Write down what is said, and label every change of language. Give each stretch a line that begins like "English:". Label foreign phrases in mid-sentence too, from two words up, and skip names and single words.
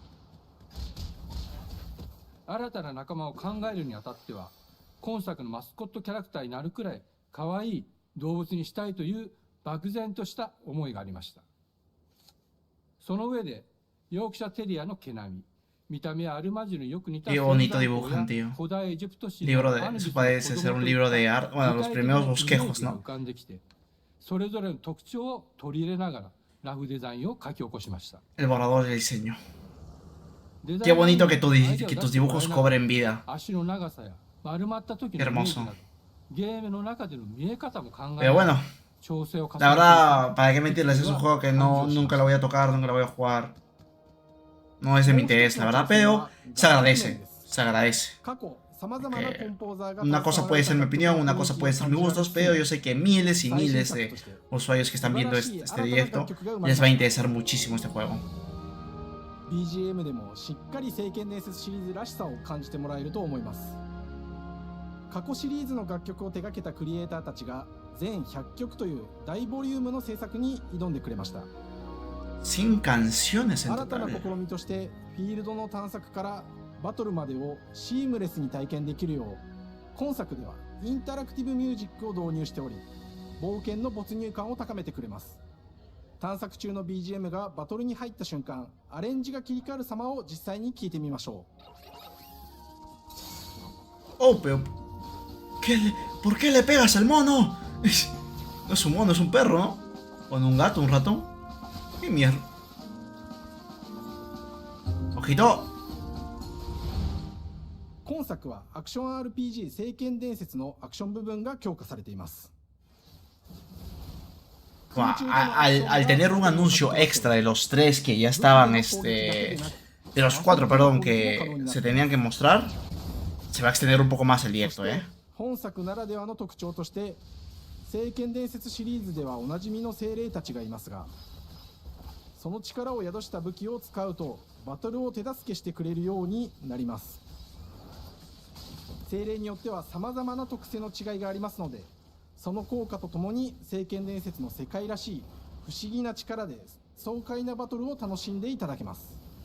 Japanese: 新たな仲間を考えるにあたっては、今作のマスコットキャラクターになるくらい可愛い動物にしたいという漠然とした思いがありました。その上で、ヨークシャテリアの毛並み、見た目はアルマジルによく似た
Spanish: Qué bonito dibujan, tío.
Japanese: 古代エジプト史
Spanish: Libro
Japanese: の
Spanish: de,
Japanese: アヌビス
Spanish: eso
Japanese: の
Spanish: parece ser un libro de arte. Bueno, los primeros bosquejos,
Japanese: が
Spanish: ¿no?
Japanese: 浮かんできて、それぞれの特徴を取り入れながらラフデザインを書き起こしました。
Spanish: El borrador del diseño. Qué bonito que tus dibujos cobren vida.
Japanese: 足の長さや丸まった時のイメージなど、ゲームの中での見え方も考え
Spanish: Pero bueno,
Japanese: 調整を重ねて
Spanish: la verdad, ¿para qué mentirles? Es un juego que nunca lo voy a tocar, nunca lo voy a jugar. No es de mi interés, la verdad, pero se agradece. Se agradece. Una cosa puede ser mi opinión, una cosa puede ser mis gustos, pero yo sé que miles y miles de usuarios que están viendo este directo les va a interesar muchísimo este juego.
Japanese: BGM でもしっかり聖剣伝説シリーズらしさを感じてもらえると思います。過去シリーズの楽曲を手掛けたクリエイターたちが全100曲という大ボリュームの制作に挑んでくれました。
Spanish: 100 canciones en
Japanese: 新たな
Spanish: total.
Japanese: 試みとしてフィールドの探索からバトルまでをシームレスに体験できるよう、今作ではインタラクティブミュージックを導入しており、冒険の没入感を高めてくれます。探索中の BGM がバトルに入った瞬間、アレンジが切り替わる様を実際に聞いてみましょ
Spanish: う。Oh, pero ¿por qué le pegas al mono? No es un mono, es un perro, ¿no? O un gato, un ratón. ¿Qué mierda? Ojito.
Japanese: 今作はアクション RPG 聖剣伝説のアクション部分が強化されています。
Spanish: Al tener un anuncio extra de los 3 que ya estaban, de los 4, perdón, que se tenían que mostrar, se va a extender un poco más el directo,
Japanese: 本作ならではの特徴として、聖剣伝説シリーズではおなじみの精霊たちがいますが、その力を宿した武器を使うとバトルを手助けしてくれるようになります。精霊によっては様々な特性の違いがありますので、その効果とともに聖剣伝説の世界らしい不思議な力で爽快なバトルを楽しんでいただけます。